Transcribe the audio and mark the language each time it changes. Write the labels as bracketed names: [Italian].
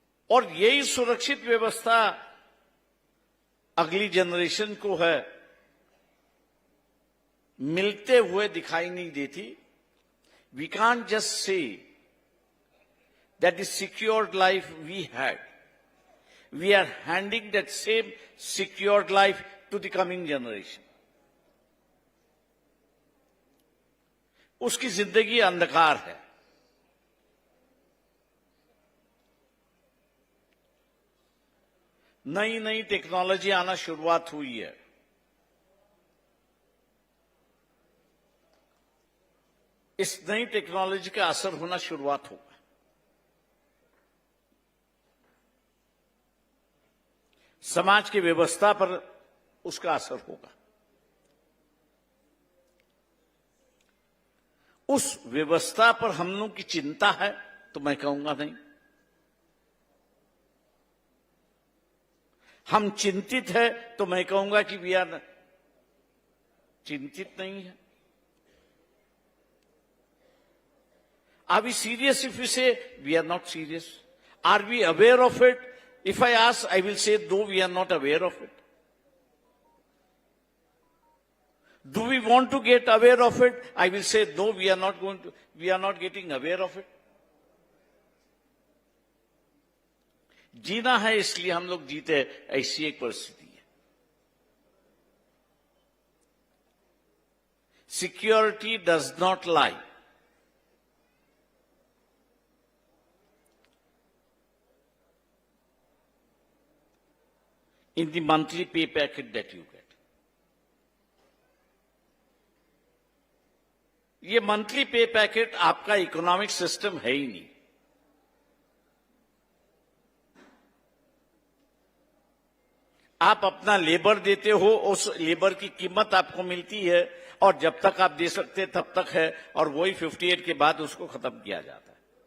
[Hindi] और यही सुरक्षित व्यवस्था अगली जनरेशन को है मिलते हुए दिखाई नहीं देती। [English] We can't just say that the secured life we had, we are handing that same secured life to the coming generation. [Hindi] उसकी जिंदगी अंधकार है। नई नई टेक्नोलॉजी आना शुरुआत हुई है। इस नई टेक्नोलॉजी का असर होना शुरुआत होगा। समाज की व्यवस्था पर उसका असर होगा। उस व्यवस्था पर हम लोग की चिंता है तो मैं कहूंगा नहीं। हम चिंतित है तो मैं कहूंगा कि [English] we are [Hindi] चिंतित नहीं है। [English] Are we serious if we say we are not serious? Are we aware of it? If I ask, I will say, no, we are not aware of it. Do we want to get aware of it? I will say, no, we are not getting aware of it. [Hindi] जीना है इसलिए हम लोग जीते, ऐसी एक परिस्थिति है। [English] Security does not lie. In the monthly pay packet that you get. [Hindi] ये मंथली पे पैकेट आपका इकोनॉमिक सिस्टम है ही नहीं। आप अपना लेबर देते हो, उस लेबर की कीमत आपको मिलती है और जब तक आप दे सकते तब तक है और वही 58 के बाद उसको खत्म किया जाता है।